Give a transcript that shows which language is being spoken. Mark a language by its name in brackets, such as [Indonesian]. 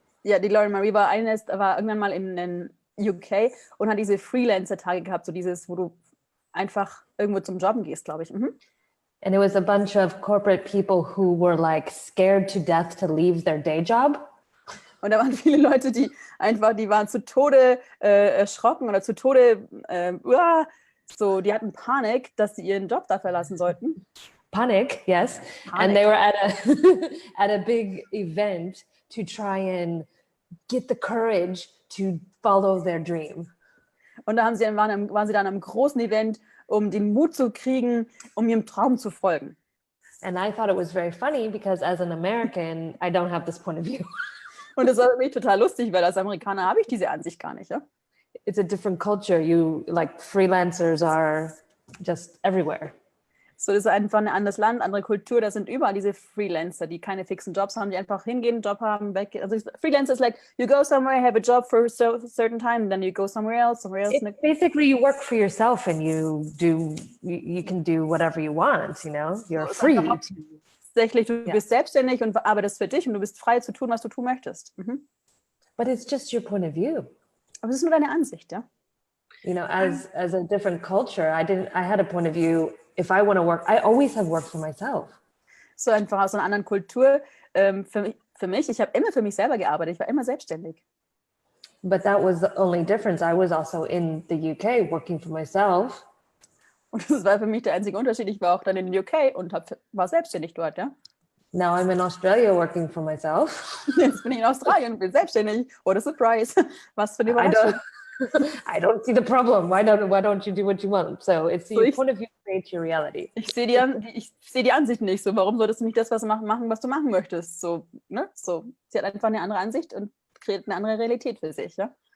[German] ja, die Lauren Marie war irgendwann mal in den UK und hat diese Freelancer-Tage gehabt, so dieses, wo du einfach irgendwo zum Jobben gehst, glaube ich. Mhm. [English] And it was a bunch of corporate people who were like scared to death to leave their day job. [German] Und da waren viele Leute, die waren zu Tode erschrocken oder zu Tode, die hatten Panik, dass sie ihren Job da verlassen sollten. [English] Panic, yes. Panic. And they were at a big event to try and get the courage to follow their dream. [German] Und da waren sie dann an einem großen Event, um den Mut zu kriegen, um ihrem Traum zu folgen. [English] And I thought it was very funny because as an American, I don't have this point of view. [German] Und das war für mich total lustig, weil als Amerikaner habe ich diese Ansicht gar nicht. Ja? [English] It's a different culture. Freelancers are just everywhere. [German] So, das ist einfach ein anderes Land, andere Kultur. Da sind überall diese Freelancer, die keine fixen Jobs haben, die einfach hingehen, Job haben, weg. [English] Also Freelancer is like, you go somewhere, have a job for a certain time, then you go somewhere else. It's basically you work for yourself and you can do whatever you want, you know? You're free. [German] Tatsächlich, du bist selbstständig und arbeitest für dich und du bist frei zu tun, was du tun möchtest. Mhm. [English] But it's just your point of view. [German] Aber es ist nur deine Ansicht, ja? [English] You know, as a different culture, I had a point of view. If I want to work, I always have worked for myself. [German] So einfach aus einer anderen Kultur. Für mich, ich habe immer für mich selber gearbeitet. Ich war immer selbstständig. [English] But that was the only difference. I was also in the UK working for myself. [German] Und das war für mich der einzige Unterschied. Ich war auch dann in den UK und war selbstständig dort, ja? [English] Now I'm in Australia working for myself. [German] Jetzt bin ich in Australien und bin selbstständig. [English] What a surprise. [German] Was für eine Überraschung. [English] I don't see the problem. Why don't you do what you want? So it's your point of view creates your reality. [German] Ich sehe die Ansicht nicht so. Warum solltest du nicht das machen, was du machen möchtest? So, ne? So, sie hat einfach eine andere Ansicht und kreiert eine andere Realität für sich, ja?